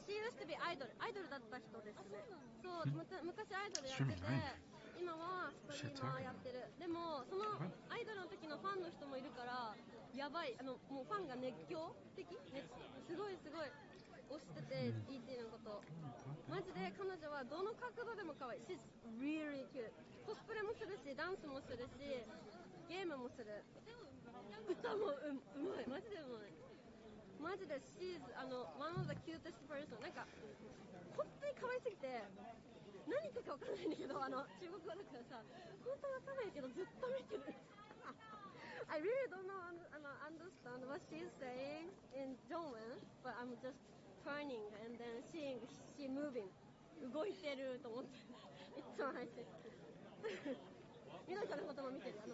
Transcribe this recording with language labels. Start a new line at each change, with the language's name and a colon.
English: She used to be idol
Japanese: だった人ですね。そう、昔アイドルやってて、今はストリーマーやってる。でもそのアイドルの時のファンの人もいるからやばい。もうファンが熱狂的、すごい推してて、ET のこと。マジで彼女はどの角度でも可愛い。
English: She's really cute.
Japanese: コスプレもするし、ダンスもするし、ゲームもする。歌もうまい。マジでうまい。マジで
English: She's one of the cutest person.
Japanese: なんか本当に可愛すぎて何言ってるか分かんないんだけど、中国語だからさ、本当分かんないけどずっと見てる。
English: I really don't know understand what she's saying in German, but I'm just turning and then seeing she moving.
Japanese: 動いてると思っていつも入ってる。みどりちゃんのことも見てる。